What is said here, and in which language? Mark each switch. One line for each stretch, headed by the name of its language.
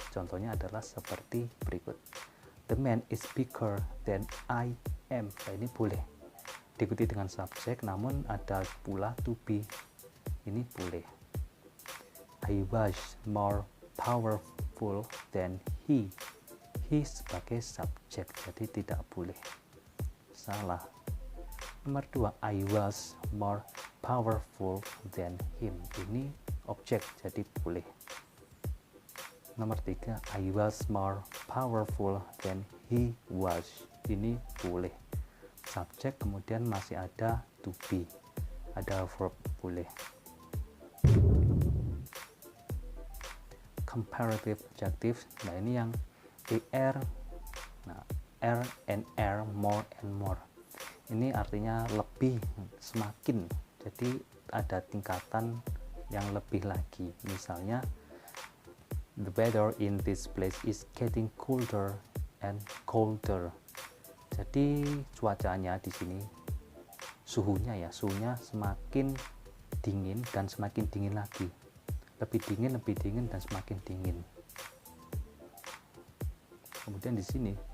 Indonesian: Contohnya adalah seperti berikut.
English: The man is bigger than I am.
Indonesian: Nah, ini boleh diikuti dengan subjek, namun ada pula to be. Ini boleh.
English: I was more powerful than he.
Indonesian: He sebagai subjek, jadi tidak boleh. Salah. Nomor 2,
English: I was more powerful than him.
Indonesian: Ini objek, jadi boleh. Nomor 3,
English: I was more powerful than he was.
Indonesian: Ini boleh. Subjek, kemudian masih ada to be, ada verb, boleh. Comparative adjective, nah ini yang er, nah er and er, more and more. Ini artinya lebih, semakin. Jadi ada tingkatan yang lebih lagi.
English: Misalnya, the weather in this place is getting colder and colder.
Indonesian: Jadi cuacanya di sini, suhunya semakin dingin dan semakin dingin lagi. Lebih dingin dan semakin dingin. Kemudian di sini,